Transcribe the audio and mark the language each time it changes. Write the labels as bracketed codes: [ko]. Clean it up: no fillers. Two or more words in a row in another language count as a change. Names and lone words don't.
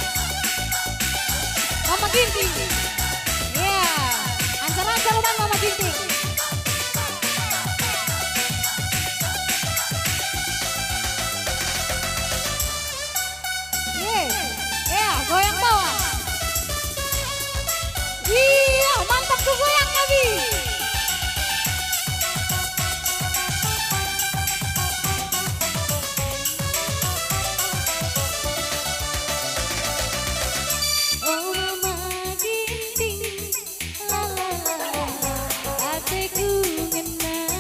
[btx] Mama Ginting. Iya, ancar-ancar man Mama Ginting. [id] Iya, goyang bawah. Iya, mantap tuh goyang lagi. [btx] Oh Mama Ginting, la la la la, hatiku ngena.